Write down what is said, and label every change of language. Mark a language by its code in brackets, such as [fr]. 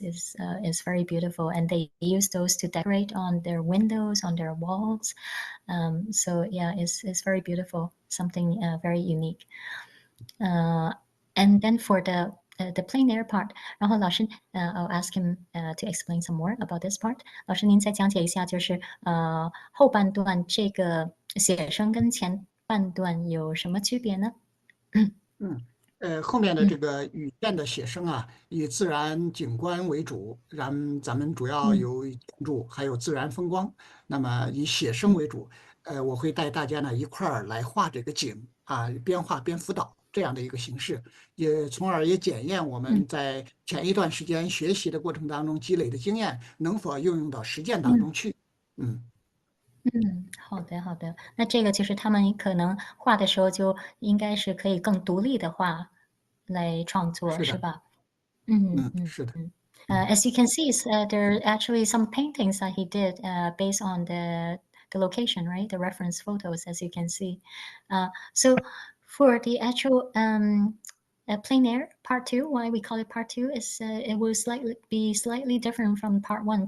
[en] Is very beautiful, and they use those to decorate on their windows, on their walls. So yeah, it's very beautiful, something very unique. And then for the plein air part, [zh] 然后老师 [en] I'll ask him to explain some more about this part. [zh] 老师您再讲解一下，就是后半段这个写生跟前半段有什么区别呢？后面的这个雨县的写生啊，以自然景观为主，咱们主要有建筑，还有自然风光。那么以写生为主，我会带大家呢一块儿来画这个景啊，边画边辅导这样的一个形式，从而也检验我们在前一段时间学习的过程当中积累的经验能否应用到实践当中去。好的。那这个就是他们可能画的时候就应该是可以更独立的画来创作，是吧？是的。 [en] As you can see, there are actually some paintings that he did based on the location, right? The reference photos, as you can see. So for the actual Plein air part 2. Why we call it part 2 is it will be slightly different from part 1.